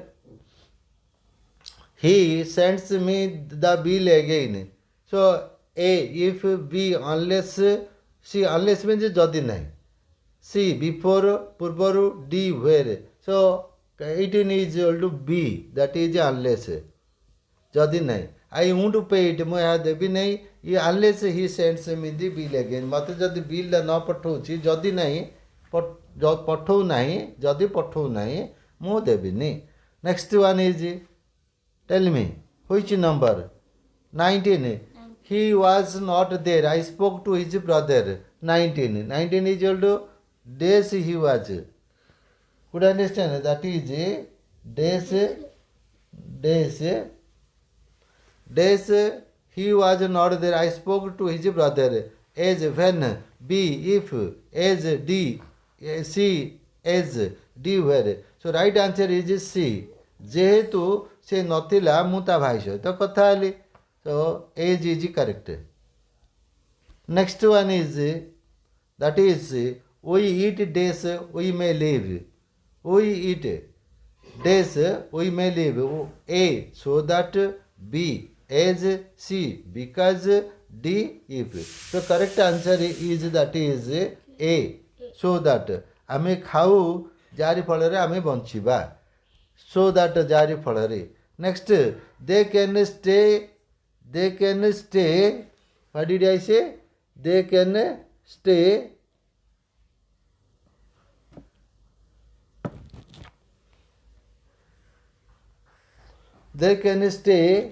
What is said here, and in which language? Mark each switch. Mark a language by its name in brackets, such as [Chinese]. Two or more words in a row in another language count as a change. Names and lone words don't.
[English] He sends me the bill again. So A, if B, unless C, unless means [Odia] ଯଦି ନାହିଁ. [English] C, before, purbaru, D, where. So 18 is equal to B, that is unless. [Odia] ଯଦି ନାହିଁ. [English] I want to pay it, [Odia] ମୁଁ ଏହା ଦେବି ନାହିଁ. [English] ଇ unless he sends me the bill again. [Odia] ମୋତେ ଯଦି ବିଲ୍ ନ ପଠାଉଛି, ଯଦି ନାହିଁ ପଠାଉ ନାହିଁ, ଯଦି ପଠାଉ ନାହିଁ ମୁଁ ଦେବିନି. [English] next one is tell me which number? 19. He was not there. I spoke to his brother. 19. 19 is equal to days he was. Could understand? That is days. Days he was not there. I spoke to his brother. As when. B if. As D. C as D where. So right answer is C. [Odia] ଯେହେତୁ ସେ ନଥିଲା ମୁଁ ତା ଭାଇ ସହିତ କଥା ହେଲି. [English] So age is correct. Next one is that is we eat days we may live. We eat days we may live. A so that. B as. C because. D if. So correct answer is that is A so that. [Odia] ଆମେ ଖାଉ ଯାରି ଫଳରେ ଆମେ ବଞ୍ଚିବା. [English] So that [Odia] ଯାରି ଫଳରେ. [English] Next they can stay. They can stay. What did I say? They can stay. They can stay.